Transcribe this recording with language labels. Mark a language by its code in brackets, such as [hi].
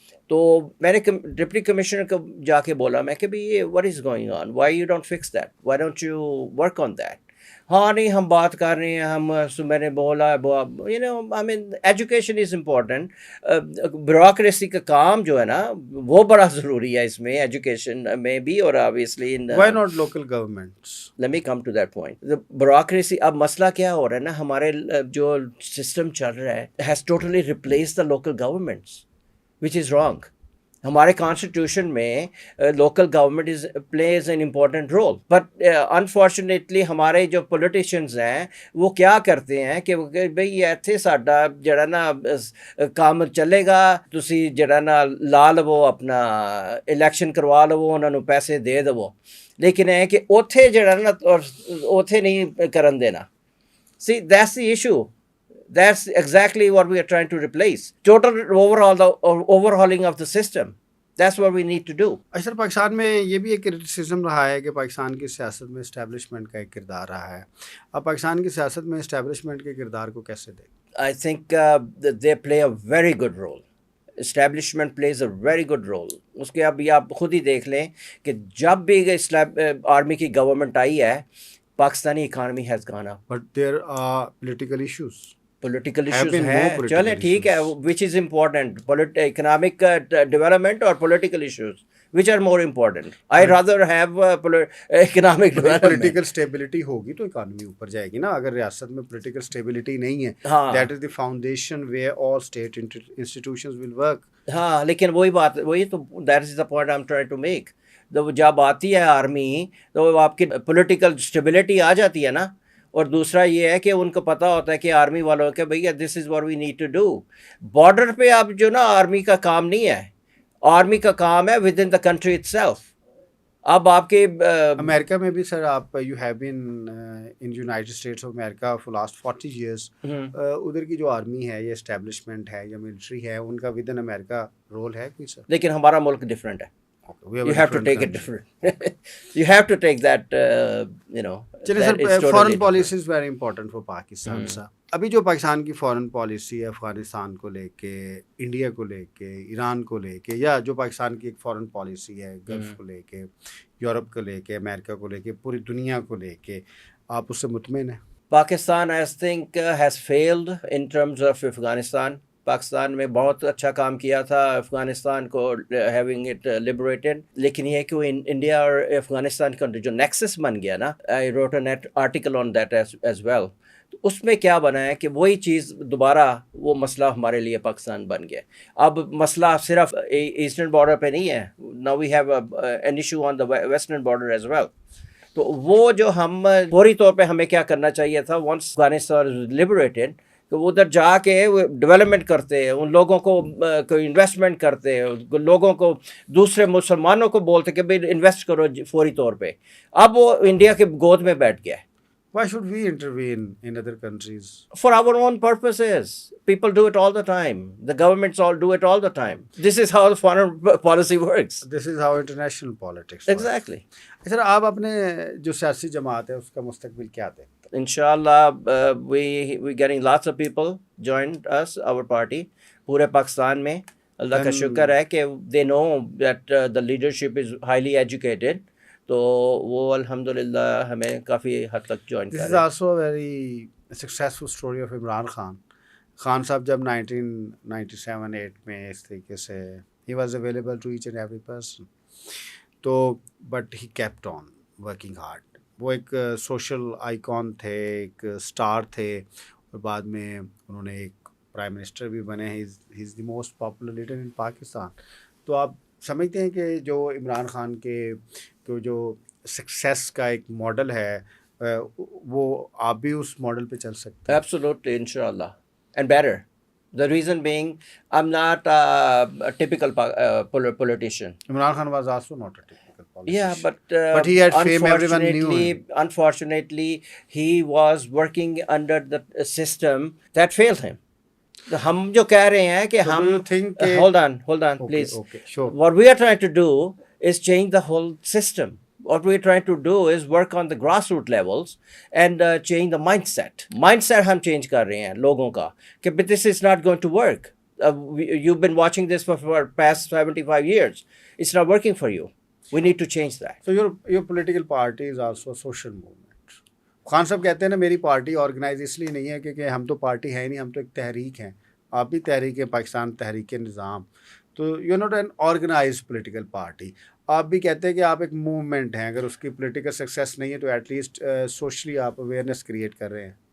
[ur] تو میں نے ڈپٹی کمشنر کو جا کے بولا، میں کہ بھائی [en] What is going on, why you don't fix that, why don't you work on that. [ur] ہاں نہیں ہم بات کر رہے ہیں، میں نے بولا [en] You know I mean education is important. [ur] Bureaucracy کا کام جو ہے نا وہ بڑا ضروری ہے اس میں، ایجوکیشن میں بھی، اور [en] obviously why not local governments. let me come to that point. The bureaucracy. [ur] اب مسئلہ کیا ہو رہا ہے نا، ہمارے جو سسٹم چل رہا ہے [en] has totally replaced the local governments, which is wrong. [ur] ہمارے کانسٹیٹیوشن میں local government [en] plays an important role, but unfortunately [ur] ہمارے جو پولیٹیشینز ہیں وہ کیا کرتے ہیں کہ بھئی [pa] ਇੱਥੇ ਸਾਡਾ ਜਿਹੜਾ ਨਾ ਕੰਮ ਚੱਲੇਗਾ، ਤੁਸੀਂ ਜਿਹੜਾ ਨਾ ਲਾ ਲਵੋ ਆਪਣਾ ਇਲੈਕਸ਼ਨ ਕਰਵਾ ਲਵੋ، ਉਹਨਾਂ ਨੂੰ ਪੈਸੇ ਦੇ ਦੇਵੋ، [ur] لیکن ہے کہ [pa] ਉੱਥੇ ਜਿਹੜਾ ਨਾ ਉੱਥੇ ਨਹੀਂ ਕਰਨ ਦੇਣਾ. [en] See, that's the issue. That's exactly what we are trying to replace. Total overhauling of the system. That's what we need to do. [ur] اچھا، پاکستان میں یہ بھی ایک کرٹیسزم رہا ہے کہ پاکستان کی سیاست میں اسٹیبلشمنٹ کا ایک کردار رہا ہے. اب پاکستان کی سیاست میں اسٹیبلشمنٹ کے کردار کو کیسے دیکھیں؟ [en] I think they play a very good role. Establishment plays a very good role. [ur] اس کے اب یہ آپ خود ہی دیکھ لیں کہ جب بھی آرمی کی گورنمنٹ آئی ہے، [en] Pakistani economy has gone up. But there are political issues. Political issues [ur] ہیں، چلیں ٹھیک ہے، [en] Which is important, economic development اور political issues which are more important. I rather have economic development. [ur] Political stability ہوگی تو اکانومی اوپر جائے گی نا. اگر ریاست میں پولیٹیکل اسٹیبلٹی نہیں ہے، [en] That is the foundation where all state institutions will work. [ur] ہاں، لیکن وہی تو [en] That is the point I am trying to make. [ur] جب آتی ہے آرمی تو آپ کی پولیٹیکل اسٹیبلٹی آ جاتی ہے نا. اور دوسرا یہ ہے کہ ان کو پتہ ہوتا ہے کہ آرمی والوں کہ بھیا [en] This is what we need to do. [ur] Border پہ اب جو نا آرمی کا کام نہیں ہے، آرمی کا کام ہے [en] With in the country it self. [ur] اب آپ کے امریکہ میں بھی سر، آپ [en] You have been in United States of America for last 40 years. [ur] ادھر کی جو آرمی ہے یا اسٹیبلشمنٹ ہے یا ملٹری ہے، ان کا ود ان امریکہ رول ہے کوئی سر؟ لیکن ہمارا ملک ڈفرینٹ ہے. [en] You have to take it different. You have to take that, you know. [ur] چلیں سر، [en] Foreign policy is very important for Pakistan. [ur] سر ابھی جو پاکستان کی فارن پالیسی ہے افغانستان کو لے کے، انڈیا کو لے کے، ایران کو لے کے، یا جو پاکستان کی ایک فارن پالیسی ہے گلف کو لے کے، یورپ کو لے کے، امریکہ کو لے کے، پوری دنیا کو لے کے، آپ اس سے مطمئن ہیں؟ [en] Pakistan I think has failed in terms of Afghanistan. [ur] Pakistan میں بہت اچھا کام کیا تھا افغانستان کو [en] having it liberated, [ur] لیکن یہ کہ وہ انڈیا اور افغانستان کا جو نیکسس بن گیا نا، [en] I wrote an article on that as well. [ur] تو اس میں کیا بنا ہے کہ وہی چیز دوبارہ وہ مسئلہ ہمارے لیے پاکستان بن گیا. اب مسئلہ صرف ایسٹرن بارڈر پہ نہیں ہے، [en] Now we have an issue on the western border as well. [ur] تو وہ جو ہم فوری طور پہ ہمیں کیا کرنا چاہیے تھا، [en] once Afghanistan liberated, [ur] تو ادھر جا کے ڈیولپمنٹ کرتے ہیں، ان لوگوں کو انویسٹمنٹ کرتے ہیں، لوگوں کو دوسرے مسلمانوں کو بولتے کہ بھائی انویسٹ کرو فوری طور پہ. اب وہ انڈیا کے گود میں بیٹھ گیا ہے. [en] Why should we intervene in other countries? For our own purposes. People do it all the time. The governments all do it all the time. This is how the foreign policy works. This is how international politics works. Exactly. [ur] سر آپ اپنے جو سیاسی جماعت ہے اس کا مستقبل کیا دیکھتے ہیں؟ [en] Inshallah, we getting lots of people joined us, our party, [ur] پورے پاکستان میں. اللہ کا شکر ہے کہ [en] they know that the leadership is highly educated. [ur] تو وہ الحمدللہ ہمیں کافی حد تک جوائن کر رہے ہیں. [en] This is also a very successful story of Imran Khan. [ur] Khan صاحب جب 1997-8 میں اس طریقے سے [en] he was available to each and every person. [ur] تو [en] but he kept on working hard. [ur] وہ ایک سوشل آئیکن تھے، ایک اسٹار تھے، اور بعد میں انہوں نے ایک پرائم منسٹر بھی بنے. [en] He is the most popular leader in Pakistan. [ur] تو آپ سمجھتے ہیں کہ جو عمران خان کے جو سکسیس کا ایک ماڈل ہے، وہ آپ بھی اس ماڈل پہ چل سکتے ہیں؟ [en] Absolutely, inshallah, and better. The reason being, I'm not a typical politician. Imran Khan was also not a typical politician. Yeah, but he had fame, everyone knew him. Unfortunately, he was working under the system that failed him. [ur] ہم جو کہہ رہے ہیں کہ [en] So do [ur] ہم [en] you think کہ hold on okay, please. okay, sure. What we are trying to do is change the whole system. What we are trying to do is work on the grassroots levels and change the mindset. Mindset ہم change [ur] کر رہے ہیں لوگوں کا کہ [en] but this is not going to work. You've been watching this for past 75 years. It's not working for you. We need to change that. So your political party is also a social movement. [ur] Khan صاحب کہتے ہیں نا میری party organise اس لیے نہیں ہے کہ ہم تو پارٹی ہے نہیں, ہم تو ایک تحریک ہیں. آپ بھی تحریک پاکستان تحریک نظام, تو [en] You not an organize political party. [ur] آپ بھی کہتے ہیں کہ آپ ایک موومنٹ ہیں, اگر اس کی پولیٹیکل سکسیس نہیں ہے تو ایٹ لیسٹ سوشلی آپ اویئرنیس کریٹ کر رہے ہیں.